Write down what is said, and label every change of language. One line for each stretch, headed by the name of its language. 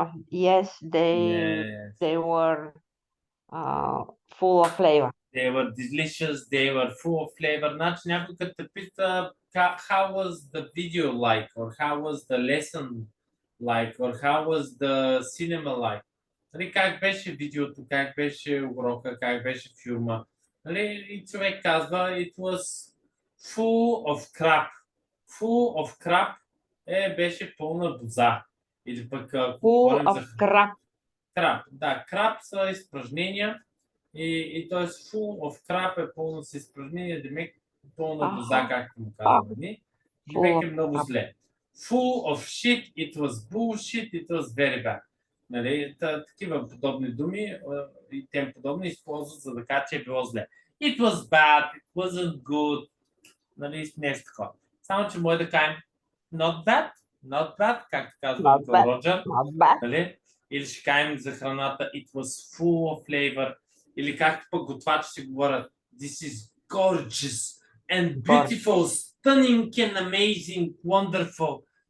English: Yes, they were full of flavor. They were delicious. They were full of flavor.
Bulgarian: Значи някой като те пита
English: how was the video like, or how was the lesson like, or how was the cinema like.
Bulgarian: Нали, как беше видеото, как беше урока, как беше филма. Нали, и човек казва,
English: it was full of crap. Full of crap
Bulgarian: беше пълна боза. Или пък
English: Full of crap.
Bulgarian: Крап, да, крап са изпражнения и т.е.
English: full of crap
Bulgarian: е пълно с изпражнения, демек пълна боза, както му казваме. Демек е много зле.
English: Full of shit, it was bullshit, it was very bad.
Bulgarian: Нали, такива подобни думи и тем подобни използват, за да кажа, че е било зле.
English: It was bad, it wasn't good,
Bulgarian: нали, нещо такова. Само, че може да кажем
English: not bad,
Bulgarian: както казва Роджер. Нали? Или ще кажем за храната
English: it was full of flavor.
Bulgarian: Или както пък готвачи ще говорят
English: this is gorgeous and beautiful, stunning and amazing, wonderful.